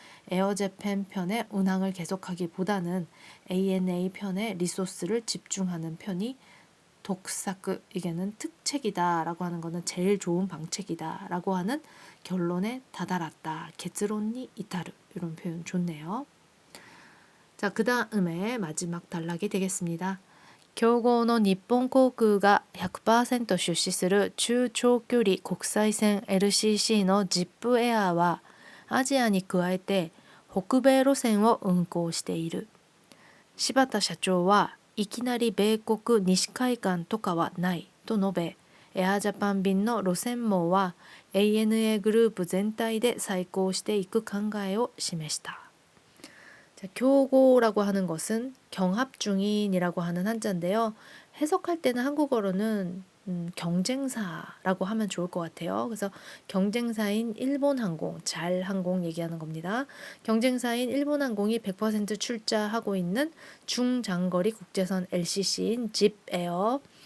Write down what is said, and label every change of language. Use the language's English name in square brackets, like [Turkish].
[Korean] 에어재팬 편의 운항을 계속하기보다는 ANA 편에 리소스를 집중하는 편이 독사크, 이게는 특책이다라고 하는 거는 제일 좋은 방책이다라고 하는 결론에 다다랐다. 결론이 이타르, 이런 표현 좋네요. 자, 그 다음에 마지막 단락이 되겠습니다. [Japanese] 競合の日本航空が 100% 出資する中長距離国際線 LCC の ZIP エアはアジアに加えて北米路線を運航している。柴田社長はいきなり米国西海岸とかはないと述べ、エアジャパン便の路線網は ANA グループ全体で再考していく考えを示した。 [Korean] 자, 교고라고 하는 것은 경합 중인이라고 하는 한자인데요. 해석할 때는 한국어로는 경쟁사라고 하면 좋을 것 같아요. 그래서 경쟁사인 일본항공, 잘항공 얘기하는 겁니다. 경쟁사인 일본항공이 100% 출자하고 있는 중장거리 국제선 LCC인 집에어.